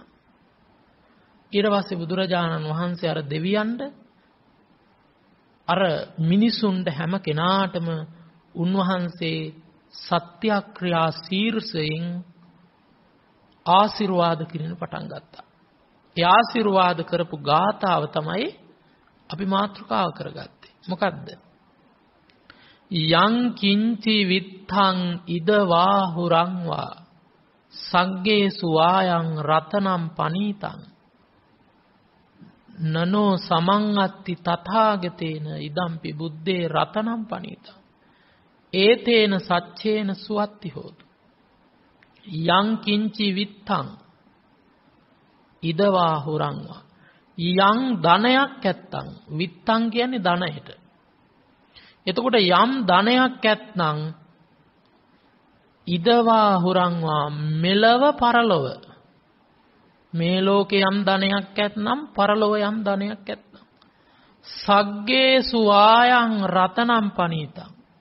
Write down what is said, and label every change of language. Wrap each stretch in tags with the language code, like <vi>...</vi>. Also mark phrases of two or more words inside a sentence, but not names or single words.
<si>ඊට පස්සේ බුදුරජාණන් වහන්සේ අර දෙවියන්ට අර මිනිසුන්ට හැම කෙනාටම උන්වහන්සේ සත්‍යක්‍රියා ශීර්ෂයෙන් ආශිර්වාද කිරීම පටන් ගත්තා. ඒ ආශිර්වාද කරපු ගාථාව තමයි අපි මාතෘකාව කරගත්තේ. මොකද්ද?</si> <pi>යං කිංචි විත්තං ඉදවා හුරංවා සග්ගේසු වායං රතනම් පනීතං නනෝ සමං අත්ති තථාගතේන ඉදම්පි බුද්දේ රතනම් පනීතං ඒතේන සච්චේන සුවත්ති හෝතු. යං කිංචි විත්තං ඉදවා හුරංවා</pi> <si>යං ධනයක් ඇත්තං විත්තං කියන්නේ ධනයට. එතකොට යම් ධනයක් ඇත්නම්</si> <pi>ඉදවා හුරංවා</pi> <si>මෙලව පරලොව මේ ලෝකේ යම් ධනයක් ඇත්නම් පරලොව යම් ධනයක් ඇත්නම්</si> <pi>සග්ගේසු ආයං රතනම් පනීතං</pi>